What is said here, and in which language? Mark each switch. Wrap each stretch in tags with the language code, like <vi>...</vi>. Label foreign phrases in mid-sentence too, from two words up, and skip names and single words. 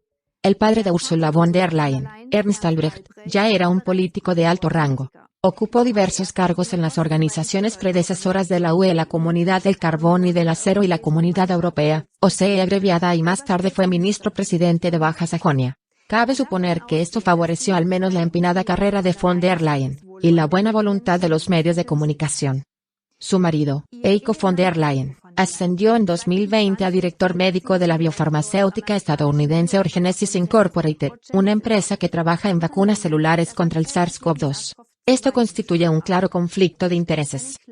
<es>El padre de Ursula von der Leyen, Ernst Albrecht, ya era un político de alto rango. Ocupó diversos cargos en las organizaciones predecesoras de la UE, la Comunidad del Carbón y del Acero y la Comunidad Europea, OSCE abreviada, y más tarde fue ministro presidente de Baja Sajonia. Cabe suponer que esto favoreció al menos la empinada carrera de von der Leyen, y la buena voluntad de los medios de comunicación. Su marido, Heiko von der Leyen, ascendió en 2020 a director médico de la biofarmacéutica estadounidense Orgenesis Incorporated, una empresa que trabaja en vacunas celulares contra el SARS-CoV-2. Esto constituye un claro conflicto de intereses.</es>